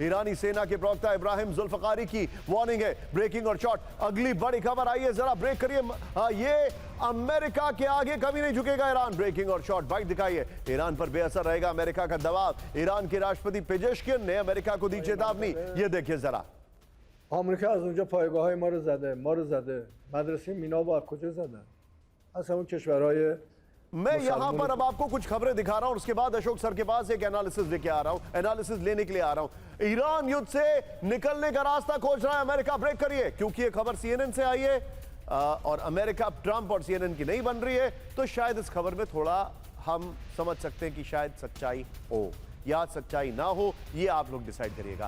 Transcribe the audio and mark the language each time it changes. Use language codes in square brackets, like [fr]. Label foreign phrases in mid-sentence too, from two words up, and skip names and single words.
[hi] ईरानी सेना के प्रवक्ता इब्राहिम जुल्फकारी की वार्निंग है। ब्रेकिंग और शॉट। अगली बड़ी खबर आई है, जरा ब्रेक करिए। ये अमेरिका के आगे कभी नहीं झुकेगा ईरान। ब्रेकिंग और शॉट। बाइट दिखाइए। ईरान पर बेअसर रहेगा अमेरिका का दबाव। ईरान के राष्ट्रपति पेजेश्किन ने अमेरिका को दी चेतावनी। ये देखिए जरा। [fa] آمریکا از اونجا پایگاه‌های ما رو زده مدرسه مینا کجا زدن اصلا اون کشورهای [hi] मैं यहां पर अब आपको कुछ खबरें दिखा रहा हूं, उसके बाद अशोक सर के पास एक एनालिसिस लेके आ रहा हूं, एनालिसिस लेने के लिए आ रहा हूं। ईरान युद्ध से निकलने का रास्ता खोज रहा है अमेरिका। ब्रेक करिए, क्योंकि ये खबर सीएनएन से आई है और अमेरिका ट्रंप और सीएनएन की नहीं बन रही है, तो शायद इस खबर में थोड़ा हम समझ सकते हैं कि शायद सच्चाई हो या सच्चाई ना हो, ये आप लोग डिसाइड करिएगा।